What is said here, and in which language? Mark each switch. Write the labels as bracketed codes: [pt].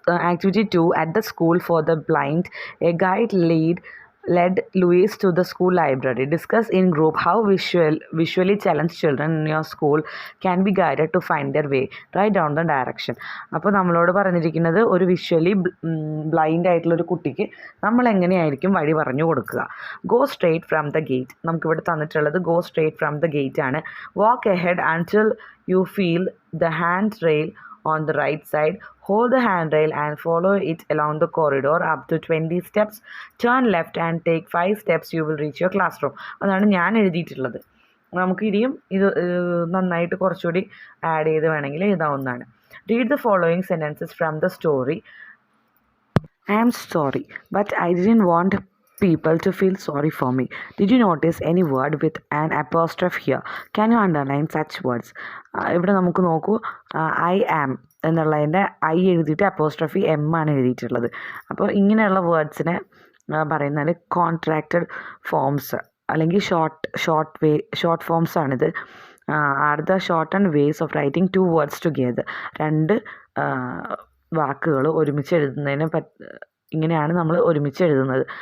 [en] Activity 2, at the school for the blind, a guide led Louise to the school library. Discuss in group how visually challenged children in your school can be guided to find their way. Write down the direction. [ml] അപ്പോൾ നമ്മളോട് പറഞ്ഞിരിക്കുന്നത് ഒരു visually blind ആയിട്ടുള്ള ഒരു കുട്ടിക്ക് നമ്മൾ എങ്ങനെയായിരിക്കും വഴി പറഞ്ഞു കൊടുക്കുക. [en] Go straight from the gate. [ml] നമുക്കിവിടെ തന്നിട്ടുള്ളത് [en] Go straight from the gate ആണ്. Walk ahead until you feel the hand rail on the right side. Hold the handrail and follow it along the corridor up to 20 steps. Turn left and take 5 steps. You will reach your classroom. [ml] അതാണ് ഞാൻ എഴുതിയിട്ടുള്ളത്. നമുക്ക് ഇനിയും ഇത് നന്നായിട്ട് കുറച്ചുകൂടി add ചെയ്ത് വേണമെങ്കിൽ എഴുതാവുന്നതാണ്. [en] Read the following sentences from the story. I am sorry, but I didn't want people to feel sorry for me. Did you notice any word with an apostrophe here? Can you underline such words? [ml] ഇവിടെ നമുക്ക് നോക്കൂ, I am എന്നുള്ളതിൻ്റെ I എഴുതിയിട്ട് apostrophe M ആണ് എഴുതിയിട്ടുള്ളത്. അപ്പോൾ ഇങ്ങനെയുള്ള വേർഡ്സിനെ പറയുന്നത് കോൺട്രാക്റ്റഡ് ഫോംസ് അല്ലെങ്കിൽ ഷോർട്ട് ഫോംസ് ആണിത്. [en] Are the shortened ways of writing 2 words together. [ml] 2 വാക്കുകൾ ഒരുമിച്ച് എഴുതുന്നതിന് ഇങ്ങനെയാണ് നമ്മൾ ഒരുമിച്ച് എഴുതുന്നത്.